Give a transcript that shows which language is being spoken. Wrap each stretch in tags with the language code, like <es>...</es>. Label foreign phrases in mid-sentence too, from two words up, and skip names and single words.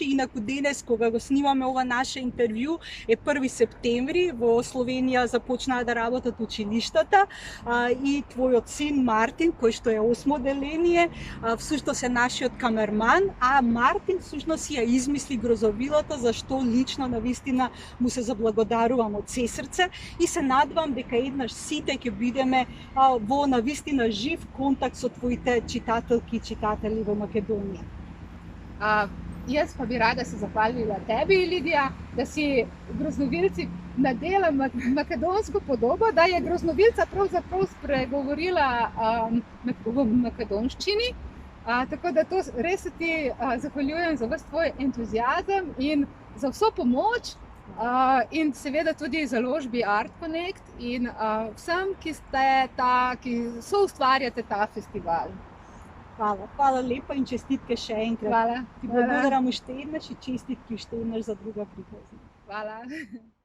<mk>Инаку денес кога го снимаме ова наше интервју е 1 септември, во Словенија започнаа да работат училиштата и твојот син Мартин кој што е 8 деление, всушност е нашиот камерман, а Мартин всушност ја измисли грозовилата, за што лично навистина му се заблагодарувам од се срце и се надевам дека еднаш сите ќе бидеме во навистина жив контакт со твоите читателки и читатели во Македонија.</mk> <sl>Jaz pa bi rada se zahvalila tebi, Lidija, da si groznovilci nadela makedonsko podobo, da je groznovilca pravzaprav spregovorila v makedonščini. Tako da to res se ti zahvaljujem za ves tvoj entuziazem in za vso pomoč in seveda tudi založbi Art Connect in vsem, ki soustvarjate ta festival. Hvala lepa in čestitke še enkrat. Hvala.</sl> <mk>Ti благодарам уште еднаш и честитки уште еднаш за друга приказна.</mk> <sl>Hvala.</sl>